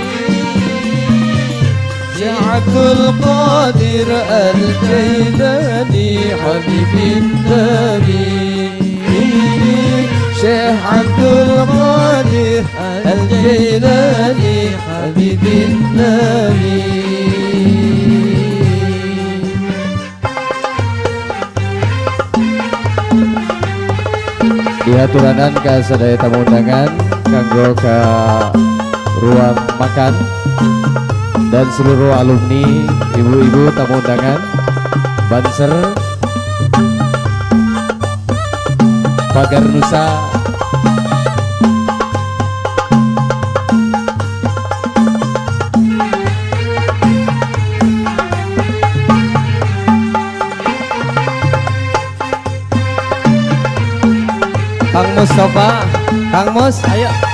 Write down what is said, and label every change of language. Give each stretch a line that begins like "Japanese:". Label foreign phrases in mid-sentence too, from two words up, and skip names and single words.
Arabic: عبد القادر الجيلاني حبيب النبي شيخ عبد القادر الجيلاني حبيب النبي
Sundanese: diaturanan ke sadaya tamu undangan kanggo ke ruang makan
Indonesian: dan seluruh alumni, ibu-ibu tamu undangan,
Sundanese: Banser, Pagar Nusa, Kang Mustafa, Kang Mus, ayo.